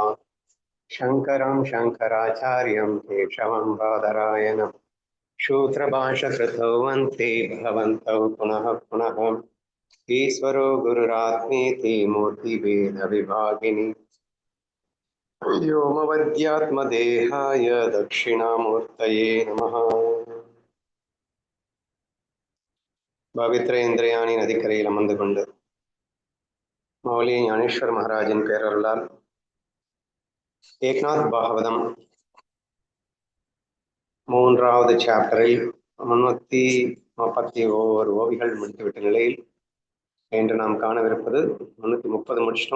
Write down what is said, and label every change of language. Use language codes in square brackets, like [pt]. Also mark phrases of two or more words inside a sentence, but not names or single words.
[sa] शङ्करं शङ्कराचार्यं केशवं बादरायणं शूद्रभाषकृतौ वन्ते भगवन्तौ पुनः पुनः। ईश्वरो गुरुरात्मेति मूर्तिभेदविभागिनि व्योमवद्यात्मदेहाय दक्षिणामूर्तये नमः। [ta] பவித்ரேந்திரயாணி நதிக்கரையில் அமர்ந்து கொண்டு மௌலி ஞானேஸ்வர் மகாராஜின் பேரருளால் ஏக்நாத் பாகவதம் 3வது சாப்டரில் 341 ஓவிகள் முடித்துவிட்ட நிலையில் இன்று நாம் காணவிருப்பது 330 முடிச்சிட்டோம்.